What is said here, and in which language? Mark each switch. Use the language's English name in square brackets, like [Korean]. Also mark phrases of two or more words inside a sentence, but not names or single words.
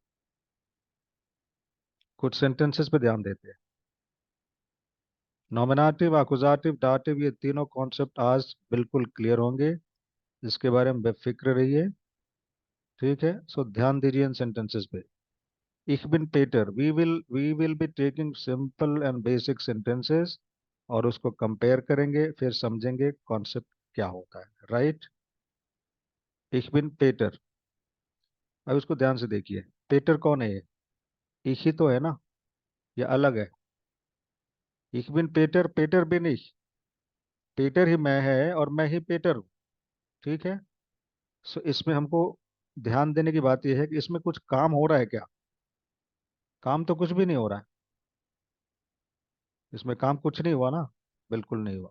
[Hindi] कुछ सेंटेंसेस पे ध्यान देते हैं। नॉमिनेटिव, अकुजाटिव, डाटिव, ये तीनों कॉन्सेप्ट आज बिल्कुल क्लियर होंगे। इसके बारे में बेफिक्र रहिए। ठीक है। सो ध्यान दीजिए इन सेंटेंसेस पे। [German] Ich bin Peter. [English] We will be taking simple and basic sentences [Hindi] और उसको कंपेयर करेंगे, फिर समझेंगे कॉन्सेप्ट क्या होता है। राइट। [German] Ich bin Peter। [Hindi] अब इसको ध्यान से देखिए। पेटर कौन है ये? ich ही तो है ना, या अलग है? [German] Ich bin Peter, Peter bin ich। [Hindi] पेटर ही मैं है और मैं ही पेटर हूँ। ठीक है। सो इसमें हमको ध्यान देने की बात यह है कि इसमें कुछ काम हो रहा है क्या? काम तो कुछ भी नहीं हो रहा है। इसमें काम कुछ नहीं हुआ ना, बिल्कुल नहीं हुआ।